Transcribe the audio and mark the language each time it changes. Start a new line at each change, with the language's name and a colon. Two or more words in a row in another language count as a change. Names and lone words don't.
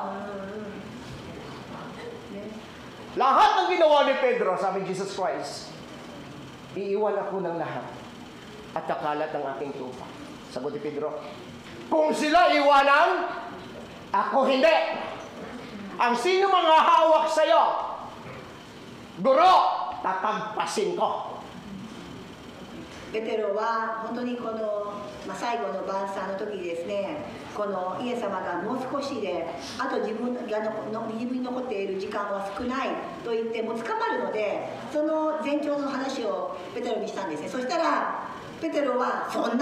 Filipino: Lahat ng ginawa ni Pedro, sabi ni Jesus Christ, iiwan ako ng lahat at kakalat ng aking tupa. Sagot ni Pedro, kung sila iwanan, ako hindi. Ang sino mga hawak sa'yo, guro, tatagpasin ko.
Japanese: ペテロは本当にこの、最後の晩餐の時にですね、このイエス様がもう少しであと自分に残っている時間は少ないと言ってもう捕まるので、その前兆の話をペテロにしたんですね。そしたらペテロはそん